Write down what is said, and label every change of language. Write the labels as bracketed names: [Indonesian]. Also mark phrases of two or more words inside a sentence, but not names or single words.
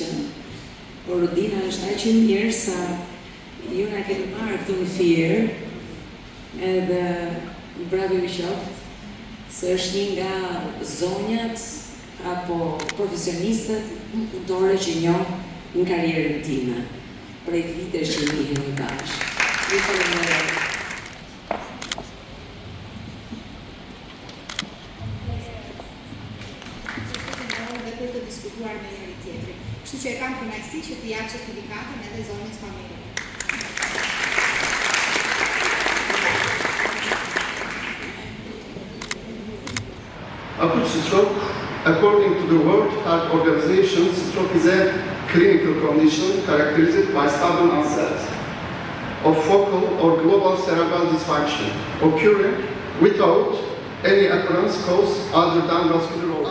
[Albanian] Por Rodina është aq e mirë sa ju na keni marrë këtu në Fier, edhe bravo ju qoftë, se është një nga zonjat apo profesionistët punëtore që njoh në karrierën time, prej vitesh që njihemi bashkë. Ju falenderoj. Dhe për të diskutuar me njëri tjetrin. Kështu që e kam kënaqësi që t'i jap certifikatën edhe zonës familje. [English] Acute stroke, according to the World Health Organization, stroke is a clinical condition characterized by sudden onset of focal or global cerebral dysfunction, occurring without any occurrence cause other than vascular.